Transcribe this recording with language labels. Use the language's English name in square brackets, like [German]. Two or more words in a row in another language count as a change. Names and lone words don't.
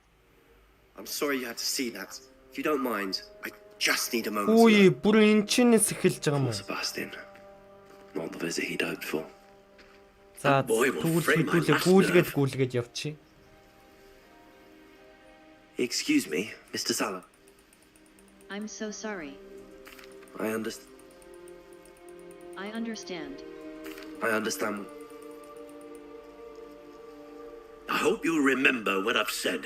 [English] I'm sorry you had to see that. If you don't mind, I just need a moment. Ui, [Mongolian] бүр энчнээс эхэлж байгаа юм уу? [English] Sebastian, not the visit he'd hoped for. [Mongolian] За тэгвэл гүйлгээд явчих. [English] Excuse me, Mr. Salah. I'm so sorry. I understand. I understand. I understand. I hope you remember what I've said.